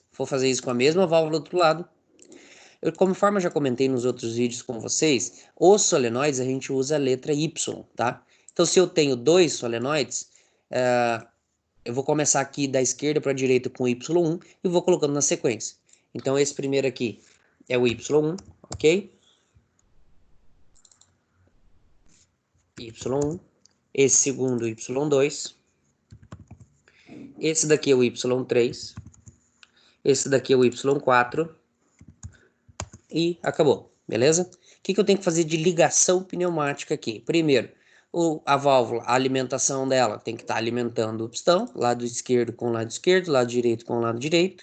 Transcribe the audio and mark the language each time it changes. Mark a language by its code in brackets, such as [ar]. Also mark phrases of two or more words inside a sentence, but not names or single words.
[pt] Vou fazer isso com a mesma válvula do outro lado. Conforme eu já comentei nos outros vídeos com vocês, os solenoides a gente usa a letra Y, tá? Então, se eu tenho 2 solenoides, eu vou começar aqui da esquerda para a direita com Y1 e vou colocando na sequência. Então, esse primeiro aqui é o Y1, ok? Y1. Esse segundo, Y2. Esse daqui é o Y3. Esse daqui é o Y4. E acabou, beleza? O que eu tenho que fazer de ligação pneumática aqui? Primeiro, a válvula, a alimentação dela tem que estar alimentando o pistão, lado esquerdo com lado esquerdo, lado direito com lado direito.